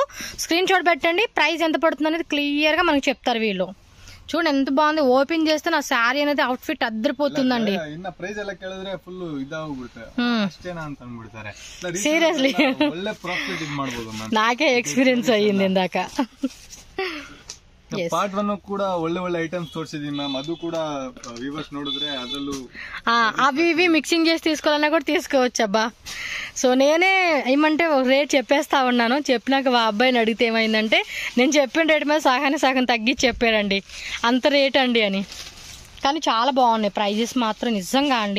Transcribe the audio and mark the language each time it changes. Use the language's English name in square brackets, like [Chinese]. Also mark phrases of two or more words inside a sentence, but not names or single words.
[English] screen shot [Telugu] పెట్టండి, ప్రైస్ ఎంత పడుతుంది అనేది క్లియర్ గా మనకి చెప్తారు వీళ్ళు. చూడండి ఎంత బాగుంది. ఓపెన్ చేస్తే నా శారీ అనేది [English] out fit [Telugu] అద్దరిపోతుందండి. సీరియస్లీ నాకే ఎక్స్పీరియన్స్ అయ్యింది ఇందాక. [Kannada] ಪಾರ್ಟ್ 1 ಕೂಡ ಒಳ್ಳೆ ಐಟಮ್ಸ್ ತೋರಿಸಿದೀನಿ ಮ್ಯಾಮ್. ಅದು ಕೂಡ ವ್ಯೂವರ್ಸ್ ನೋಡಿದ್ರೆ ಅದರಲ್ಲೂ [Telugu] అవి ఇవి మిక్సింగ్ చేసి తీసుకోవాలన్నా కూడా తీసుకోవచ్చు అబ్బా. సో నేనే ఏమంటే ఒక రేట్ చెప్పేస్తా ఉన్నాను. చెప్పినాక మా అబ్బాయిని అడిగితే ఏమైందంటే నేను చెప్పిన రేట్ మీద సగం తగ్గించి చెప్పాడండి. అంత రేట్ అండి అని. కానీ చాలా బాగున్నాయి ప్రైజెస్ మాత్రం నిజంగా అండి.